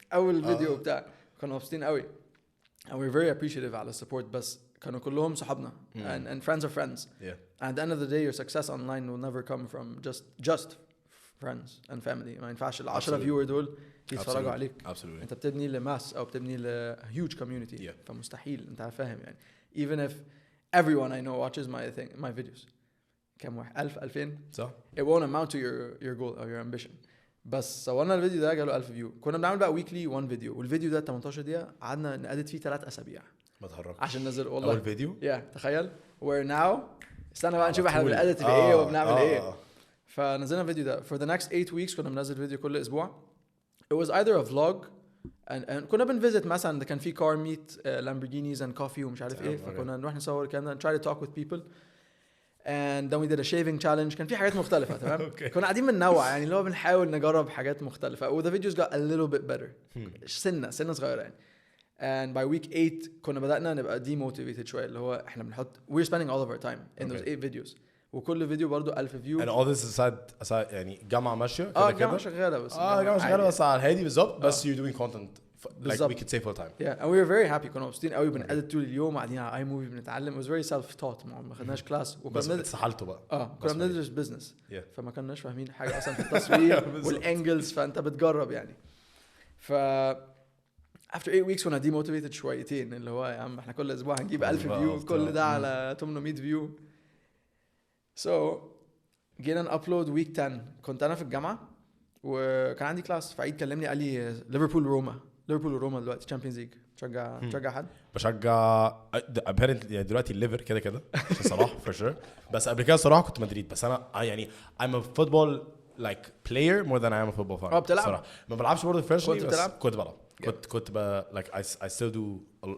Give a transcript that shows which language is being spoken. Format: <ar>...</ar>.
<ar>اول فيديو بتاع كنا مبسوطين قوي</ar> <en>and we're very appreciative</en> <ar>على السبورت بس كانوا كلهم صحابنا</ar> <en>and friends of friends and at the end of the day your success online will never come from just friends and family</en> <ar>ما ينفعش ال 10 فيور دول يتفرجوا عليك انت بتبني لماس او بتبني ل</ar> <en>huge community</en> <ar>فمستحيل انت فاهم يعني</ar> <en>even if everyone I know watches my videos</en> <ar>كم واحد 1000 2000 صح</ar> <en>it won't amount to your goal or your ambition</en> <ar>بس صورنا الفيديو ده جاله 1000 فيو كنا بنعمل بقى ويكلي 1 فيديو والفيديو ده 18 دقيقه قعدنا نأديت فيه 3 اسابيع ما تهرجش عشان ننزل والله اول فيديو تخيل</ar> <en>we're now</en> <ar>استنى بقى نشوف احنا بنأديت في ايه وبنعمل ايه فنزلنا الفيديو ده</ar> <en>for the next 8 weeks</en> <ar>كنا بننزل فيديو كل اسبوع</ar> <en>it was either a vlog and</en> <ar>كنا بنفيزت مثلا كان في</ar> <en>car meet Lamborghinis and coffee</en> <ar>ومش عارف ايه فكنا نروح نصور كنا</ar> <en>try to talk with people and then we did a shaving challenge</en> <ar>كان في حاجات مختلفة تمام كنا قاعدين بننوع يعني اللي هو بنحاول نجرب حاجات مختلفة و</ar> <en>the videos got a little bit better</en> <ar>سنة صغيرة يعني</ar> <en>and by week 8</en> <ar>كنا بدأنا نبقى demotivated شوية اللي هو احنا بنحط</ar> <en>we're spending all of our time in those 8 videos</en> <ar>وكل فيديو برضو 1000 فيو</ar> <en>and all this aside</en> <ar>يعني جامعة ماشية كده جامعة شغالة بس جامعة شغالة بس على الهادي بالظبط بس</ar> <en>you're doing content like we could say full time and we were very happy</en> <ar>كنا مبسوطين قوي بنأدت طول اليوم قاعدين على iMovie بنتعلم</ar> <en>it was very self taught</en> <ar>ما خدناش كلاس بس اتسحلتوا بقى كنا بندرس بزنس فما كناش فاهمين حاجة أصلا في التصوير والانجلز فأنت بتجرب يعني</ar> <en>after 8 weeks</en> <ar>كنا demotivated شويتين اللي هو يا عم احنا كل اسبوع هنجيب 1000 فيو كل ده على 800 فيو so جينا نابلود ويك 10 كنت انا في الجامعه وكان عندي كلاس فعيد كلمني قال لي ليفربول وروما دلوقتي تشامبيونز ليج تشجع حد بشجع يعني دلوقتي الليفر كده صراحه</ar> <en>for sure</en> <ar>بس قبل كده صراحه كنت مدريد بس انا يعني</ar> <en>I'm a football like player more than I am a football fan</en> <ar>بتلعب صراحه ما بلعبش برضه فريشلي بس كنت بلعب كنت</ar> <en>like I still do a</en>